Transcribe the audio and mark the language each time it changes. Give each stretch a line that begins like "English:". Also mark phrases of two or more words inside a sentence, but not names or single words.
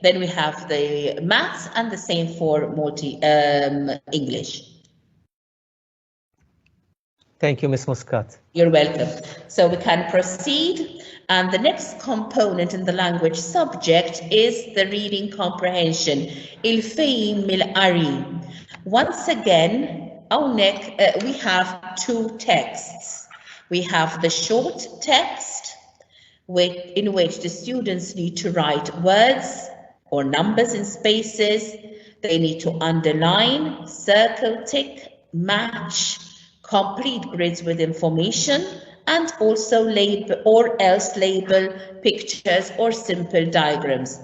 English: Then we have the maths, and the same for English. Thank you, Ms. Muscat. You're welcome. So we can proceed. And the next component in the language subject is the reading comprehension.
Maltese: Il-fejn mill-qari.
English: Once again, we have 2 texts. We have the short text, in which the students need to write words or numbers in spaces. They need to underline, circle, tick, match, complete grids with information, and also label pictures or simple diagrams.